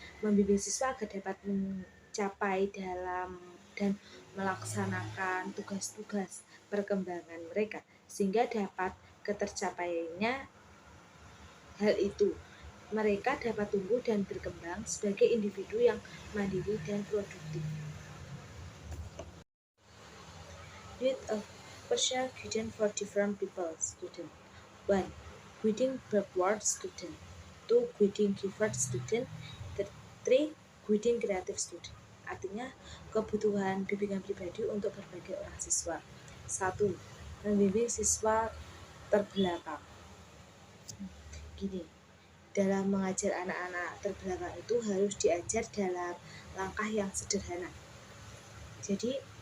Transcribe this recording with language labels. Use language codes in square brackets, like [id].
[id] Membimbing siswa agar dapat mencapai dalam dan melaksanakan tugas-tugas perkembangan mereka sehingga dapat ketercapaiannya hal itu. Mereka dapat tumbuh dan berkembang sebagai individu yang mandiri dan produktif. [en] With a personal guidance for different people, student. 1. Guiding backward student. 2. Guiding gifted student. 3. Guiding creative student. [id] Artinya kebutuhan bimbingan pribadi untuk berbagai orang siswa. 1. Membimbing siswa terbelakang. Gini, dalam mengajar anak-anak terbelakang itu harus diajar dalam langkah yang sederhana. Jadi